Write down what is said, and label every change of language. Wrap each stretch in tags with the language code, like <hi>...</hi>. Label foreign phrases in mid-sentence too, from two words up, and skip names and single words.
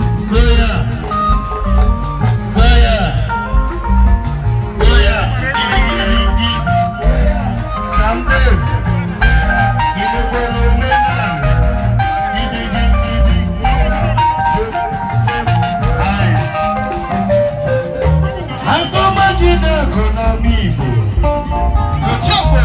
<ig>Goya. Goya. Goya. Gidi, gidi, gidi. Sam Dave. Imekwere omenala. Gidi, gidi, gidi.</ig> <en>So, so nice.</en> <ig>Agụma Chineke na-ama Igbo. Otu</ig>